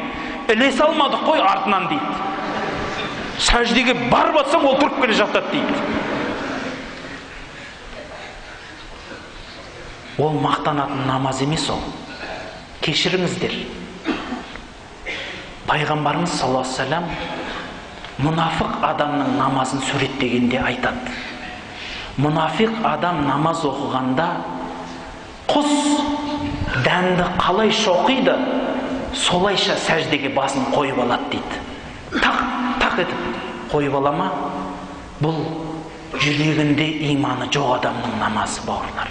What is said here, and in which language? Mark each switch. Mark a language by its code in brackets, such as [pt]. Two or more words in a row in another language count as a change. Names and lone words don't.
[kk] Ілесе алмадық қой артынан дейді. Сәждеге барып атсам, ол тұрып келе жатады дейді. Ол мақтанатын намаз емес ол. Кешіріңіздер. Пайғамбарымыз [ar] صلى الله عليه وسلم [kk] мұнафық адамның намазын суреттегенде айтады. Мұнафиқ адам намаз оқығанда құс дәнді қалай шоқиды, солайша сәждеге басын қойып алады дейді. Тақ етіп қойып алама, бұл жүрегінде иманы жоқ адамның намазы, бауырлар.